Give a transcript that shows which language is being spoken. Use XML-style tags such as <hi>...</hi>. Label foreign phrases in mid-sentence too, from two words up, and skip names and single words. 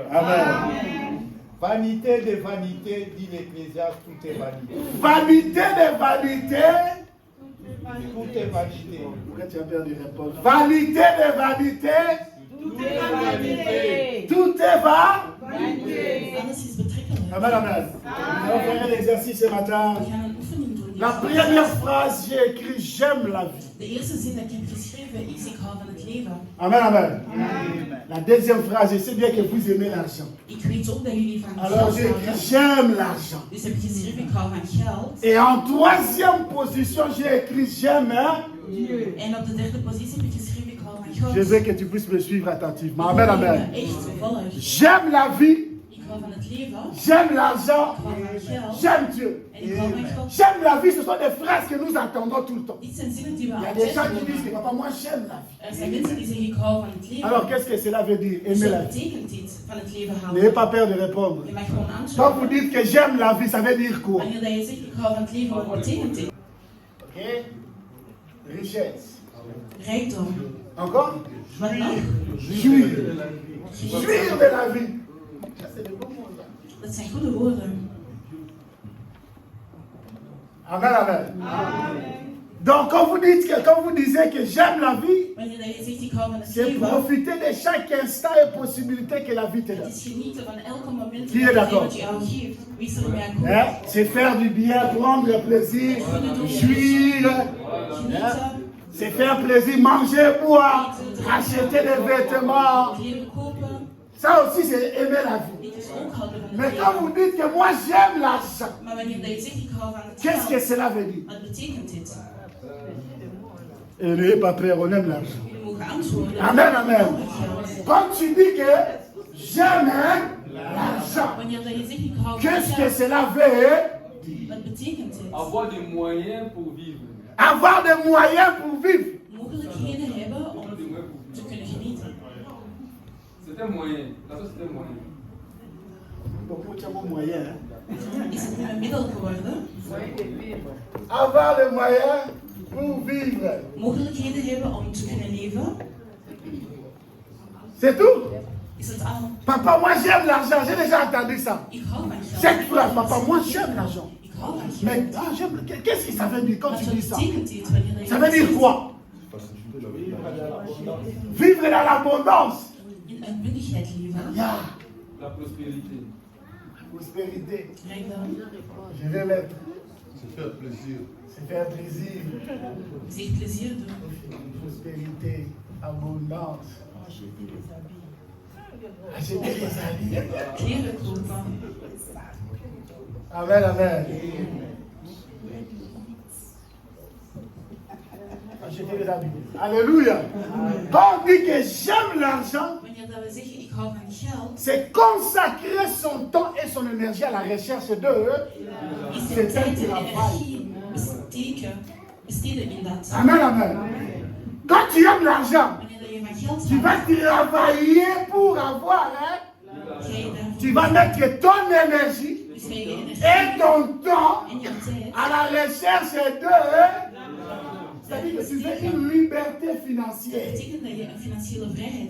<fr>Amen. Vanité de vanité, dit l'Ecclésiaste, tout est vanité. Vanité de vanité. Tout est vanité. Pourquoi tu as perdu les réponses? Vanité de vanité. Tout est vanité. Tout est va.</fr> <nl>Alles is betrekkelijk. Amen, amen.</nl> <fr>Nous allons faire un exercice ce matin.</fr> <nl>We gaan een oefening doen.</nl> <fr>La première phrase, j'ai écrit j'aime la vie.</fr> <nl>De eerste zin dat ik heb geschreven is: ik hou van het leven. Amen, amen.</nl> <fr>La deuxième phrase, je sais bien que vous aimez l'argent.</fr> <nl>Ik weet ook dat jullie van</nl> <fr>Alors</fr> <nl>geld</nl> <fr>j'ai écrit</fr> <nl>houden.</nl> <fr>j'aime l'argent.</fr> <nl>Dus heb ik geschreven: ik hou van geld.</nl> <fr>Et en troisième position, j'ai écrit j'aime.</fr> <nl>En op de derde positie heb ik geschreven: ik hou van God.</nl> <fr>Je veux que tu puisses me suivre attentivement.</fr> <nl>Ik Amen, wil amen. jullie echt volgen.</nl> <fr>J'aime la vie.</fr> <nl>Ik hou van het leven.</nl> <fr>J'aime l'argent.</fr> <nl>Ik hou van geld.</nl> <fr>J'aime Dieu.</fr> <nl>En ik hou van God.</nl> <fr>J'aime la vie, ce sont des phrases que nous entendons tout le temps.</fr> <nl>Dit zijn zinnen die we</nl> <fr>Il y a des gens</fr> <nl>altijd</nl> <fr>qui disent que</fr> <nl>horen.</nl> <fr>papa, moi j'aime la vie.</fr> <nl>Er zijn mensen die zeggen: ik hou van het leven.</nl> <fr>Alors qu'est-ce que cela veut dire?</fr> <nl>Dus</nl> <fr>Aimer la</fr> <nl>wat</nl> <fr>vie.</fr> <nl>betekent dit van het leven</nl> <fr>N'ayez</fr> <nl>houden?</nl> <fr>pas peur de répondre.</fr> <nl>Je mag gewoon</nl> <fr>Quand</fr> <nl>antwoorden.</nl> <fr>vous dites que j'aime la vie, ça veut dire quoi?</fr> <nl>Wanneer dat je zegt: ik hou van het leven, wat betekent dit?</nl> <fr>Ok? Richesse.</fr> <nl>Rijkdom.</nl> <fr>Encore?</fr> <nl>Wat nog?</nl> <fr>Jouir. Jouir de la vie.</fr> <nl>Dat zijn goede woorden. Amen, amen.</nl> <fr>Donc quand vous disiez que j'aime la vie,</fr> <nl>Wanneer dat je zegt: ik hou van het</nl> <fr>c'est</fr> <nl>leven,</nl> <fr>profiter de chaque instant et possibilité que la vie te</fr> <nl>het</nl> <fr>donne.</fr> <nl>is genieten van elke moment</nl> <fr>Qui</fr> <nl>dat</nl> <fr>est</fr> <nl>het</nl> <fr>d'accord?</fr> <nl>leven jou geeft. Wie is er mee akkoord?</nl> <fr>Hein? C'est faire du bien, prendre plaisir, jouir. Hein?</fr> <nl>Genieten,</nl> <fr>C'est faire plaisir, manger, boire, acheter des vêtements.</fr> <nl>kleren kopen.</nl> <fr>Ça aussi, c'est aimer la vie.</fr> <nl>Dit is ook houden van</nl> <fr>Mais</fr> <nl>het</nl> <fr>quand</fr> <nl>leven.</nl> <fr>vous dites que moi j'aime l'argent,</fr> <nl>Maar wanneer dat je zegt: ik hou van het</nl> <fr>qu'est-ce que</fr> <nl>geld,</nl> <fr>cela veut dire?</fr> <nl>wat betekent dit?</nl> <fr>Et n'ayez pas peur, on aime l'argent.</fr> <nl>Jullie mogen antwoorden. Amen, amen. Ik hou van geld.</nl> <fr>Quand tu dis que j'aime l'argent,</fr> <nl>Wanneer dat je zegt: ik hou van</nl> <fr>qu'est-ce que</fr> <nl>geld,</nl> <fr>cela veut?</fr> <nl>wat betekent dit?</nl> <fr>Avoir des moyens pour vivre. Avoir des moyens pour vivre.</fr> <nl>Mogelijkheden hebben om</nl> <fr>Des moyens pour</fr> <nl>te</nl> <fr>vivre.</fr> <nl>kunnen genieten.</nl> <fr>C'est un moyen. L'argent, c'est un moyen. Beaucoup de moyens. Hein?</fr> <nl>Is het nu een middel geworden?</nl> <fr>Avoir les moyens pour vivre.</fr> <nl>Mogelijkheden hebben om te kunnen leven?</nl> <fr>C'est tout.</fr> <nl>Is het al?</nl> <fr>Papa, moi j'aime l'argent. J'ai déjà entendu ça.</fr> <nl>Ik hou van geld.</nl> <fr>Cette phrase, papa, moi j'aime l'argent.</fr> <nl>Ik</nl> <fr>Mais qu'est-ce que ça veut dire quand</fr> <nl>Wat</nl> <fr>tu dis ça?</fr> <nl>betekent dit wanneer je</nl> <fr>Ça veut dire quoi? Vivre dans l'abondance.</fr> <nl>in uitbundigheid leven? Yeah.</nl> <fr>La prospérité. Prospérité.</fr> <nl>Rijkdom.</nl> <fr>Je vais mettre. Se faire plaisir. Se faire plaisir.</fr> <nl>Zich plezier doen.</nl> <fr>Prospérité. Abondance. Acheter des habits.</fr> <nl>Kleren kopen.</nl> <fr>Amen, amen. Acheter des habits. Alléluia. Quand on dit que j'aime l'argent,</fr> <nl>Wanneer dat we zeggen ik hou van geld,</nl> <fr>c'est consacrer son temps et son énergie à la recherche de</fr> <nl>is</nl> <fr>c'est</fr> <nl>er tijd</nl> <fr>un</fr> <nl>en</nl> <fr>travail.</fr> <nl>energie besteden in dat.</nl> <fr>Amen, amen. Quand tu aimes l'argent,</fr> <nl>Wanneer dat je van geld</nl> <fr>tu vas</fr> <nl>houdt,</nl> <fr>travailler pour avoir, hein?</fr> <nl>ga je daarvoor.</nl> <fr>Tu vas mettre ton énergie</fr> <nl>Dus ga je je energie</nl> <fr>et ton temps</fr> <nl>en je tijd</nl> <fr>à la recherche de. C'est-à-dire que tu veux une liberté</fr> <nl>Dat</nl> <fr>financière.</fr> <nl>betekent dat je een financiële vrijheid</nl>